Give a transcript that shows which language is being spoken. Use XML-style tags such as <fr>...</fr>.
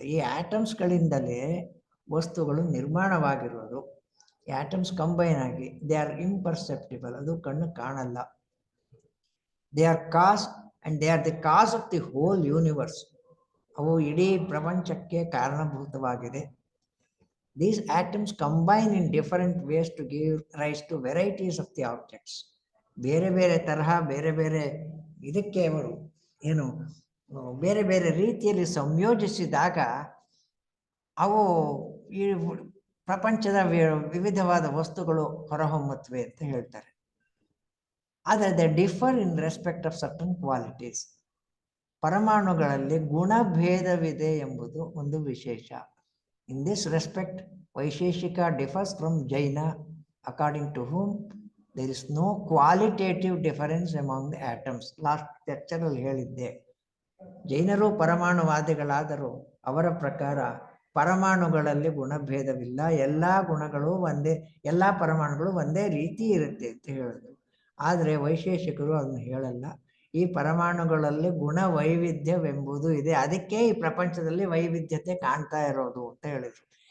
<kn>ಈ ಆಟಮ್ಸ್ಗಳಿಂದಲೇ ವಸ್ತುಗಳು ನಿರ್ಮಾಣವಾಗಿರೋದು. ಈ ಆಟಮ್ಸ್ ಕಂಬೈನ್ ಆಗಿ</kn> <en>they are imperceptible,</en> <kn>ಅದು ಕಣ್ಣು ಕಾಣಲ್ಲ.</kn> <en>They are cause and they are the cause of the whole universe.</en> <kn>ಅವು ಇಡೀ ಪ್ರಪಂಚಕ್ಕೆ ಕಾರಣಭೂತವಾಗಿದೆ.</kn> <en>These atoms combine in different ways to give rise to varieties of the objects.</en> <kn>ಬೇರೆ ಬೇರೆ ತರಹ ಬೇರೆ ಬೇರೆ ಇದಕ್ಕೆ ಅವರು ಏನು ಬೇರೆ ಬೇರೆ ರೀತಿಯಲ್ಲಿ ಸಂಯೋಜಿಸಿದಾಗ ಅವು ಈ ಪ್ರಪಂಚದ ವಿವಿಧವಾದ ವಸ್ತುಗಳು ಹೊರಹೊಮ್ಮುತ್ತವೆ ಅಂತ ಹೇಳ್ತಾರೆ.</kn> <en>ಆದರೆ they differ in respect of certain qualities.</en> <kn>ಪರಮಾಣುಗಳಲ್ಲಿ ಗುಣಭೇದವಿದೆ ಎಂಬುದು ಒಂದು ವಿಶೇಷ.</kn> <en>In this respect, Vaisheshika differs from Jaina, according to whom there is no qualitative difference among the atoms. Last lecture</en> <kn>ಅಲ್ಲಿ ಹೇಳಿದ್ದೆ, ಜೈನರು ಪರಮಾಣುವಾದಿಗಳಾದರೂ ಅವರ ಪ್ರಕಾರ ಪರಮಾಣುಗಳಲ್ಲಿ ಗುಣಭೇದವಿಲ್ಲ, ಎಲ್ಲ ಗುಣಗಳು ಒಂದೇ, ಎಲ್ಲ ಪರಮಾಣುಗಳು ಒಂದೇ ರೀತಿ ಇರುತ್ತೆ ಅಂತ ಹೇಳಿದ್ರು. ಆದರೆ ವೈಶೇಷಿಕರು ಅದನ್ನು ಹೇಳಲ್ಲ. ಈ ಪರಮಾಣುಗಳಲ್ಲಿ ಗುಣ ವೈವಿಧ್ಯವೆಂಬುದು ಇದೆ, ಅದಕ್ಕೆ ಈ ಪ್ರಪಂಚದಲ್ಲಿ ವೈವಿಧ್ಯತೆ ಕಾಣ್ತಾ ಇರೋದು ಅಂತ ಹೇಳಿದ್ರು.</kn>